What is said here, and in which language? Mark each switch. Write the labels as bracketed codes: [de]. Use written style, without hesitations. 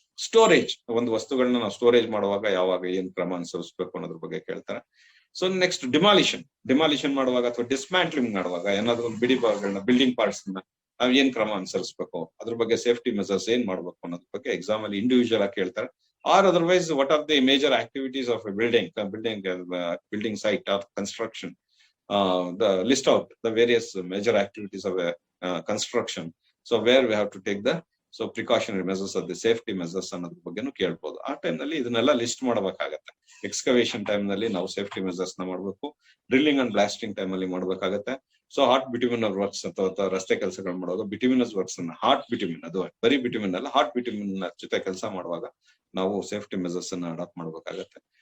[kn] Storage, ಒಂದು ವಸ್ತುಗಳನ್ನ ನಾವು ಸ್ಟೋರೇಜ್ ಮಾಡುವಾಗ ಯಾವಾಗ ಏನ್ ಕ್ರಮ ಅನುಸರಿಸಬೇಕು ಅನ್ನೋದ್ರ ಬಗ್ಗೆ ಕೇಳ್ತಾರೆ. ಸೊ ನೆಕ್ಸ್ಟ್ ಡಿಮಾಲಿಷನ್ ಮಾಡುವಾಗ ಅಥವಾ ಡಿಸ್ಮ್ಯಾಂಟ್ಲಿಂಗ್ ಮಾಡುವಾಗ ಏನಾದ್ರು ಒಂದು ಬಿಡಿ ಭಾಗಗಳನ್ನ, ಬಿಲ್ಡಿಂಗ್ ಪಾರ್ಟ್ಸ್ ನಾವ್ ಏನ್ ಕ್ರಮ ಅನುಸರಿಸಬೇಕು, ಅದ್ರ ಬಗ್ಗೆ ಸೇಫ್ಟಿ ಮೆಸರ್ಸ್ ಏನ್ ಮಾಡ್ಬೇಕು ಅನ್ನೋದ್ರ ಬಗ್ಗೆ ಎಕ್ಸಾಮ್ ಅಲ್ಲಿ ಇಂಡಿವಿಜುವಲ್ ಆಗಿ ಕೇಳ್ತಾರೆ. [en] Or otherwise, what are the major activities of a building site or construction? The list out the various major activities of a construction. So where we have to take the precautionary measures or the safety measures [kn] ಅನ್ನೋದ್ರ ಬಗ್ಗೆನೂ ಕೇಳ್ಬೋದು. ಆ time ನಲ್ಲಿ ಇದನ್ನೆಲ್ಲ list ಮಾಡಬೇಕಾಗತ್ತೆ. Excavation time ನಲ್ಲಿ ನಾವು safety Messrs ನ ಮಾಡ್ಬೇಕು. ಡ್ರಿಲ್ಲಿಂಗ್ ಅಂಡ್ ಬ್ಲಾಸ್ಟಿಂಗ್ ಟೈಮ್ ಅಲ್ಲಿ ಮಾಡ್ಬೇಕಾಗತ್ತೆ. ಸೊ ಹಾಟ್ ಬಿಟ್ವೀನರ್ ವರ್ಕ್ಸ್ ಅಥವಾ ರಸ್ತೆ ಕೆಲಸಗಳು ಮಾಡುವಾಗ ಬಿಟ್ವೀನಸ್ ವರ್ಕ್ಸ್ ಅನ್ನ, ಹಾಟ್ ಬಿಟ್ವೀನ್, ಅದು ಬರೀ ಬಿಟ್ವೀನ್ ಅಲ್ಲ, ಹಾಟ್ ಬಿಟ್ವೀನ್ ಜೊತೆ ಕೆಲಸ ಮಾಡುವಾಗ ನಾವು ಸೇಫ್ಟಿ ಮೆಸರ್ಸ್ ಅನ್ನ ಅಡಾಪ್ಟ್ ಮಾಡ್ಬೇಕಾಗತ್ತೆ.